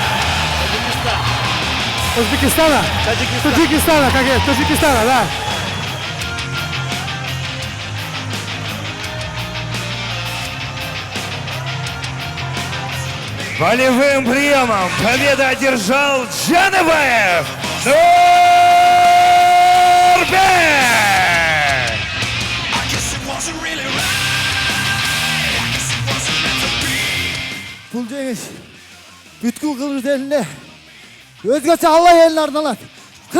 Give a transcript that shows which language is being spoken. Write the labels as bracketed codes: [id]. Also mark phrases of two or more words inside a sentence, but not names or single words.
[ru] Узбекистана? Таджикистана, как это? Таджикистана, да. Болевым приемом победу одержал Джанабаев Нурбек! [kk] Бұл жеңіс бүткіл Қырғыз еліне өзгеше Алла еліне арналады.